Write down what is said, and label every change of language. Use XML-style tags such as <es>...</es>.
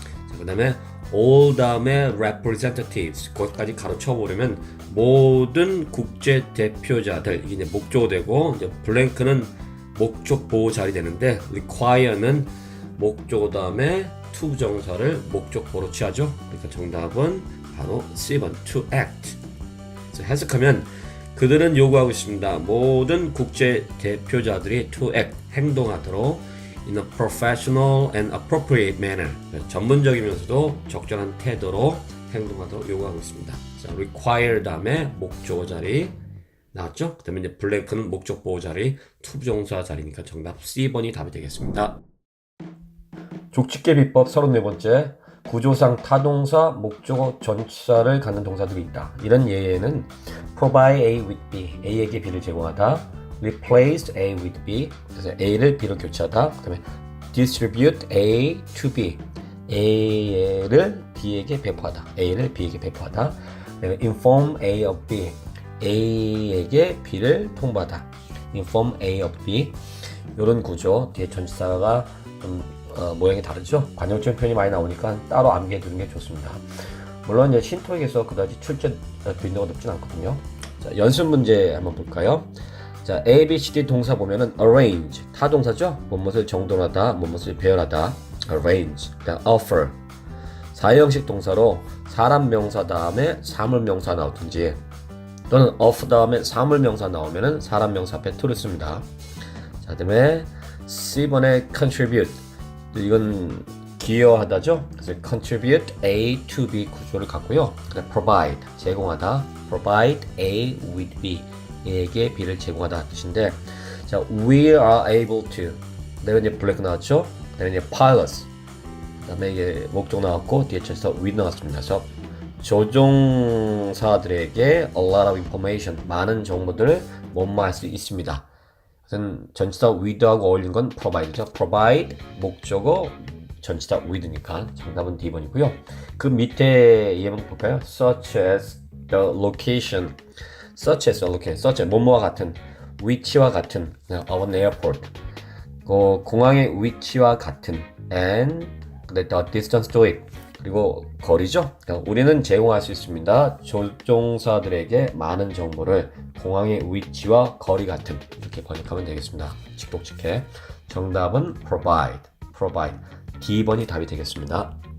<ko>자, 그 다음에 all 다음에 representatives 거기까지 가로쳐 보려면 모든 국제 대표자들 이게 이제 목적어 되고 이제 블랭크는 목적 보호 자리 되는데 require는 목적어 다음에 투부정사를 목적보로 취하죠. 그러니까 정답은 바로 C번 to act. 그래서 해석하면 그들은 요구하고 있습니다. 모든 국제 대표자들이</ko> <en>to act,</en> <ko>행동하도록</ko> <en>in a professional and appropriate manner.</en> <ko>전문적이면서도 적절한 태도로 행동하도록 요구하고 있습니다. 자, require 다음에 목적어 자리 나왔죠? 그 다음에 이제 블랭크는 목적보호 자리, 투부정사 자리니까 정답 C번이 답이 되겠습니다. 족집게 비법 34번째. 구조상 타동사, 목적어, 전치사를 갖는 동사들이 있다. 이런 예에는</ko> <en>provide A with B,</en> <ko>A에게 B를 제공하다.</ko> <en>replace A with B,</en> <ko>그래서 A를 B로 교체하다. 그 다음에</ko> <en>distribute A to B,</en> <ko>A를 B에게 배포하다. A를 B에게 배포하다.</ko> <en>inform A of B,</en> <ko>A에게 B를 통보하다.</ko> <en>inform A of B.</en> <ko>이런 구조, 뒤에 전치사가 좀 모양이 다르죠? 관용적 표현이 많이 나오니까 따로 암기해 두는 게 좋습니다. 물론 이제 신토익에서 그다지 출제 빈도가 높진 않거든요. 자, 연습 문제 한번 볼까요? 자, A, B, C, D 동사 보면은 arrange 타동사죠? 무엇을 정돈하다, 무엇을 배열하다. arrange, 그다음 offer 사형식 동사로 사람 명사 다음에 사물 명사 나오든지 또는 of 다음에 사물 명사 나오면은 사람 명사 앞에 to를 씁니다. 자, 그다음에 C번에 contribute 이건 기여하다죠. 그래서 contribute A to B 구조를 갖고요. provide 제공하다, provide A with B A에게 B를 제공하다 뜻인데, 자,</ko> <en>we are able to</en> <ko>내가 이제 블랙 나왔죠. 그다음에 이제 pilots 그다음에 이게 목적 나왔고 뒤에 쳐서 with 나왔습니다. 그래서 조종사들에게</ko> <en>a lot of information</en> <ko>많은 정보들을 못마할 수 있습니다. 우선 전치사 with하고 어울리는 건 provide죠. provide 목적어 전치사 with니까 정답은 D번이고요. 그 밑에 예문 볼까요?</ko> <en>such as the location, such as location, such as</en> <ko>뭐뭐와 같은, 위치와 같은</ko> <en>of an airport,</en> <ko>공항의 위치와 같은,</ko> <en>and the distance to it</en> <ko>그리고 거리죠. 그러니까 우리는 제공할 수 있습니다. 조종사들에게 많은 정보를 공항의 위치와 거리 같은 이렇게 번역하면 되겠습니다. 직독직해. 정답은 provide. D번이 답이 되겠습니다.</ko>